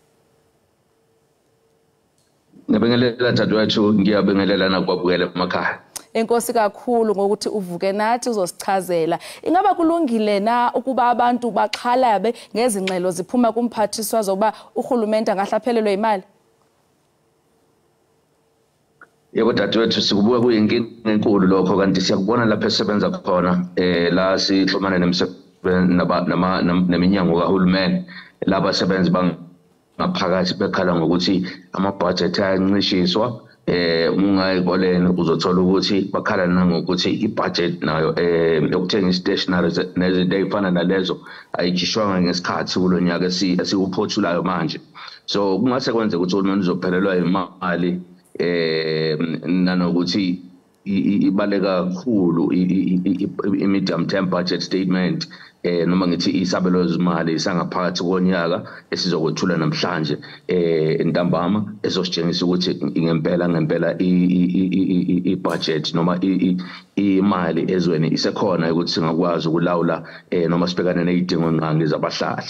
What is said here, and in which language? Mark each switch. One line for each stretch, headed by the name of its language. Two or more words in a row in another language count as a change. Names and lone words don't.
Zulu: Ngibingelela dadewethu, ngiyabengelela nakwabukele emakhaya.
Xhosa: Enkosi kakhulu ngokuthi uvuke nathi uzosichazela. Ingaba kulungile na ukuba abantu baxhalabe ngezingxelo ziphuma kumphathiswa zoba urhulumente angahlaphelelwe imali?
Zulu: Yebo dadewethu, sikubuka kuyinkinga enkulu lokho, kanti siyakubona lapha esebenza khona la sixhumana neminyango kahulumeni laba abasebenzi bangaphakathi bekhala ngokuthi ama-budget ayancishiswa. Ungayikoleni uzothola ukuthi bakhala nangokuthi ibudget nayo yokuthenga i-stationery nezinto ezifana nalezo ayikhishwanga ngesikhathi kulo nyaka esiwuphothulayo manje. So kungase kwenzeka ukuthi uhulumeni uzophelelwa imali nanokuthi ibaleka kakhulu i-
English: medium term budget statement
Zulu: noma ngithi isabelo zimali sangaphakathi konyaka esizokwethula namhlanje entambama ezositshengisa ukuthi ngempela i-budget noma imali ezweni isekhona ukuthi singakwazi ukulawula noma sibhekane nezidingo nqangi zabahlali.